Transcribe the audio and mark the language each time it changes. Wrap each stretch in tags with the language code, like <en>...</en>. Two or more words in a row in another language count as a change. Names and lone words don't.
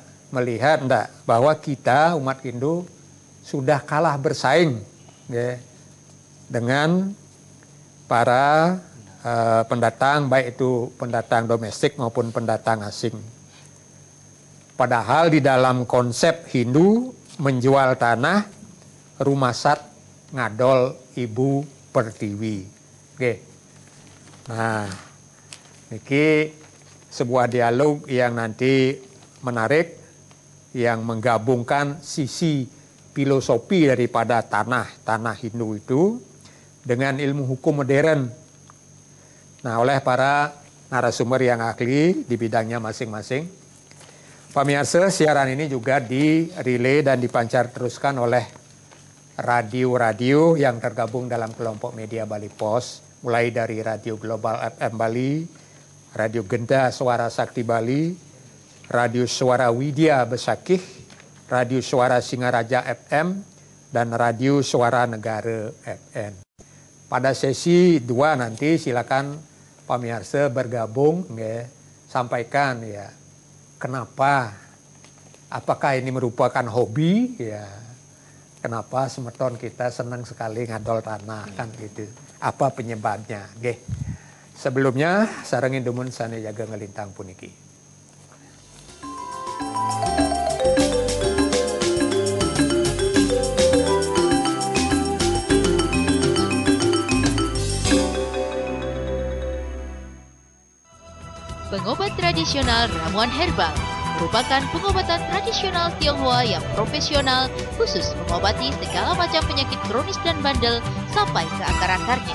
<id>Melihat enggak bahwa kita umat Hindu sudah kalah bersaing dengan para pendatang, baik itu pendatang domestik maupun pendatang asing. Padahal di dalam konsep Hindu menjual tanah</id> <ban>rumasat ngadol</ban> <id>ibu pertiwi. Nah, ini sebuah dialog yang nanti menarik, yang menggabungkan sisi filosofi daripada tanah Hindu itu dengan ilmu hukum modern. Nah, oleh para narasumber yang ahli di bidangnya masing-masing. Pemirsa, siaran ini juga direlay dan dipancar teruskan oleh radio-radio yang tergabung dalam kelompok media Bali Pos, mulai dari Radio Global FM Bali, Radio Genta Suara Sakti Bali, Radio Suara Widya Besakih, Radio Suara Singaraja FM, dan Radio Suara Negara FM. Pada sesi 2 nanti silakan pemirsa bergabung ya, sampaikan ya kenapa, apakah ini merupakan hobi ya, kenapa semeton kita senang sekali ngadol tanah kan gitu, apa penyebabnya nggih.</id> <ban>Sebelumnya sareng indumun sane jaga ngelintang puniki.</ban> <id>Pengobat tradisional ramuan herbal merupakan pengobatan tradisional Tionghoa yang profesional, khusus mengobati segala macam penyakit kronis dan bandel sampai ke akar-akarnya.</id>